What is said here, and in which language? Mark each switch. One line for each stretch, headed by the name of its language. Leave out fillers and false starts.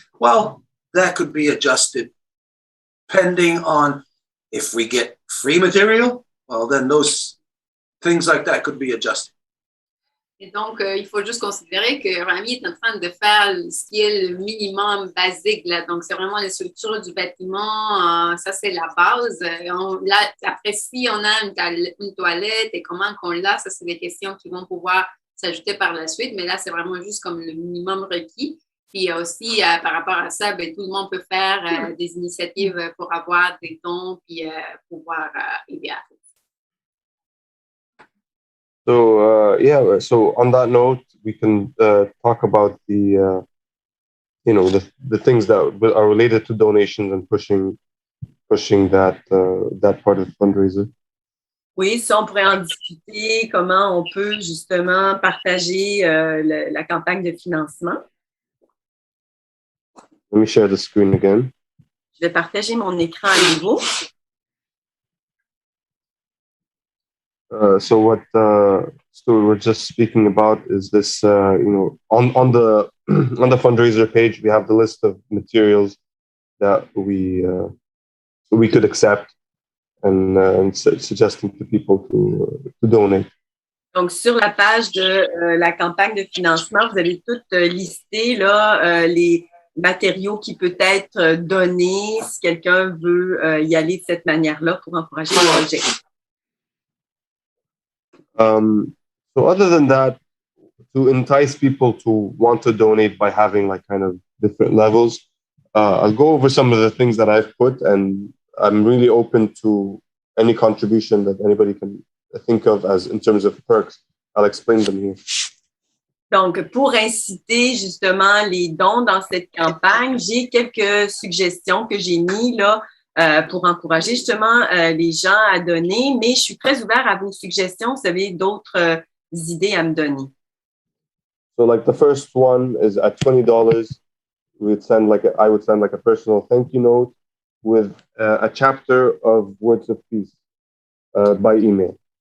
English: Well, that could be adjusted depending on if we get free material. Well, then those things like that could be adjusted.
French: Et donc, il faut juste considérer que Rami est en train de faire ce qui est le minimum basique. Là. Donc, c'est vraiment les structures du bâtiment. Ça, c'est la base. Là, après, si on a une toilette et comment qu'on l'a, ça, c'est des questions qui vont pouvoir s'ajouter par la suite. Mais là, c'est vraiment juste comme le minimum requis. Puis aussi, par rapport à ça, ben, tout le monde peut faire des initiatives pour avoir des dons puis pouvoir aider à tout.
English: So so on that note, we can talk about the things that are related to donations and pushing that part of the fundraiser.
French: Oui, ça, on pourrait en discuter, comment on peut justement partager la campagne de financement.
English: Let me share the screen again.
French: Je vais partager mon écran à nouveau.
English: So what Stuart was just speaking about is this, on the fundraiser page, we have the list of materials that we could accept and suggesting to people to donate.
French: Donc, sur la page de la campagne de financement, vous avez tout listé là, les matériaux qui peuvent être donnés si quelqu'un veut y aller de cette manière-là pour encourager le projet.
English: So other than that, to entice people to want to donate by having like kind of different levels, I'll go over some of the things that I've put, and I'm really open to any contribution that anybody can think of as in terms of perks. I'll explain them here.
French: Donc, pour inciter justement les dons dans cette campagne, j'ai quelques suggestions que j'ai mis là pour encourager justement les gens à donner, mais je suis très ouvert à vos suggestions. Vous avez d'autres idées à me donner.
English: So like the first one is at $20, I would send like a personal thank you note with a chapter of words of peace by email.